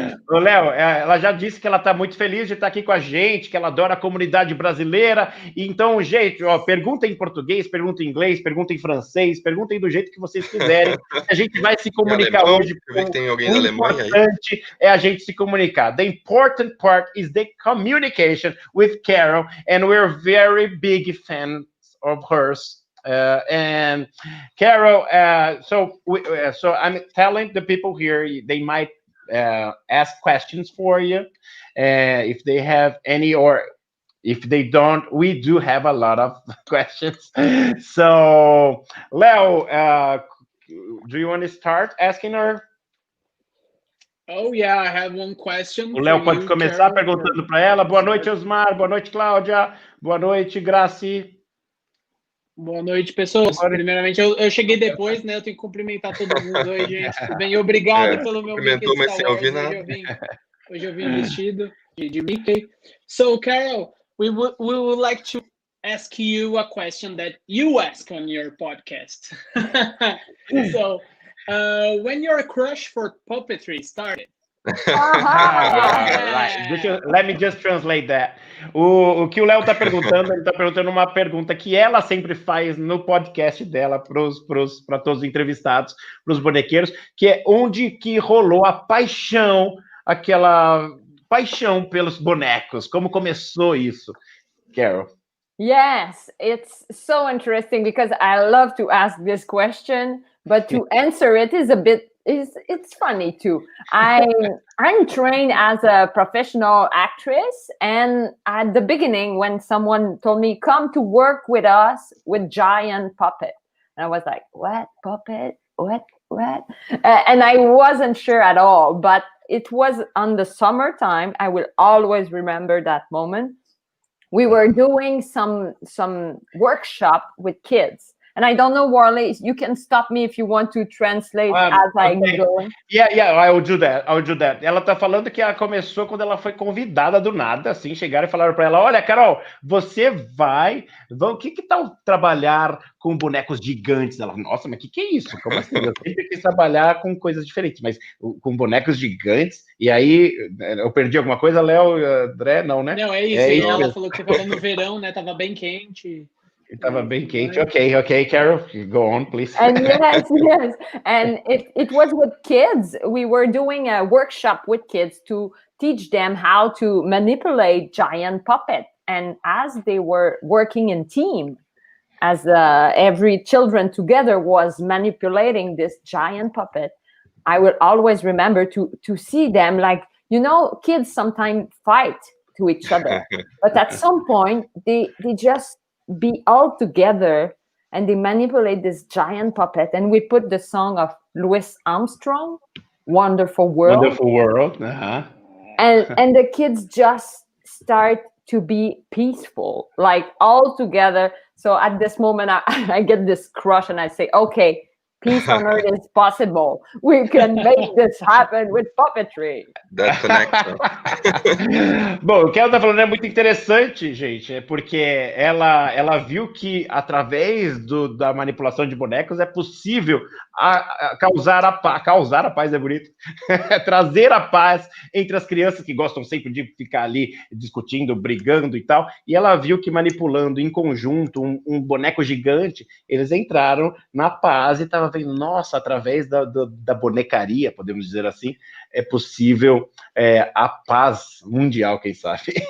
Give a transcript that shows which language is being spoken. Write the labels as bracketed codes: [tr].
[pt] Ô, Léo, ela já disse que ela está muito feliz de estar aqui com a gente, que ela adora a comunidade brasileira. Então, gente, ó, pergunta em português, pergunta em inglês, pergunta em francês, perguntem do jeito que vocês quiserem. A gente vai se comunicar hoje. Tem alguém da Alemanha aí. O importante é a gente se comunicar. [en] The important part is the communication with Carol, and we're very big fans of hers. And Carol, so I'm telling the people here, they might ask questions for you if they have any, or if they don't, we do have a lot of questions. So, Léo, do you want to start asking her? Oh, yeah, I have one question. [pt] O Léo pode começar perguntando para ela. Boa noite, Osmar. Boa noite, Cláudia. Boa noite, Graci. Boa noite, pessoas. Primeiramente, eu cheguei depois, né? Eu tenho que cumprimentar todo mundo aí, gente. Tudo bem? Obrigado pelo meu cumprimentou, mas sem ouvir nada. Hoje eu vim vestido de Mickey. [en] So, Carol, we would like to ask you a question that you ask on your podcast. So, when your crush for puppetry started? Right. Let me just translate that. [pt] O que o Léo está perguntando, ele está perguntando uma pergunta que ela sempre faz no podcast dela para todos os entrevistados, para os bonequeiros, que é onde que rolou a paixão, aquela paixão pelos bonecos. Como começou isso, Carol? [en] Yes, it's so interesting because I love to ask this question, but to answer it is a bit it's funny too. I'm trained as a professional actress, and at the beginning when someone told me come to work with us with giant puppet, and I was like, what puppet, what and I wasn't sure at all, but it was on the summertime. I will always remember that moment. We were doing some workshop with kids. And I don't know, Warley, you can stop me if you want to translate as I go. Yeah, I will do that. [pt] Ela tá falando que ela começou quando ela foi convidada do nada, assim, chegaram e falaram para ela, olha, Carol, você o que tal trabalhar com bonecos gigantes? Ela, nossa, mas que é isso? Como assim? Eu sempre quis trabalhar com coisas diferentes, mas com bonecos gigantes, e aí, eu perdi alguma coisa, Léo, André, não, né? Não, é isso, ela falou que você falou no verão, né, tava bem quente. Estava bem quente. [en] Okay, Carol, go on, please. And yes, and it was with kids. We were doing a workshop with kids to teach them how to manipulate giant puppet. And as they were working in team, as every children together was manipulating this giant puppet, I will always remember to see them, like, you know, kids sometimes fight to each other, but at some point they just be all together and they manipulate this giant puppet, and we put the song of Louis Armstrong, Wonderful World. Wonderful World. Uh-huh. And the kids just start to be peaceful, like all together. So at this moment, I get this crush and I say, okay, peace on earth is possible. We can make this happen with puppetry. That connection. [pt] Bom, o que ela tá falando é muito interessante, gente, porque ela viu que através da manipulação de bonecos é possível causar a paz, é bonito, trazer a paz entre as crianças que gostam sempre de ficar ali discutindo, brigando e tal, e ela viu que manipulando em conjunto um boneco gigante, eles entraram na paz e estavam vendo, nossa, através da bonecaria, podemos dizer assim, é possível a paz mundial, quem sabe.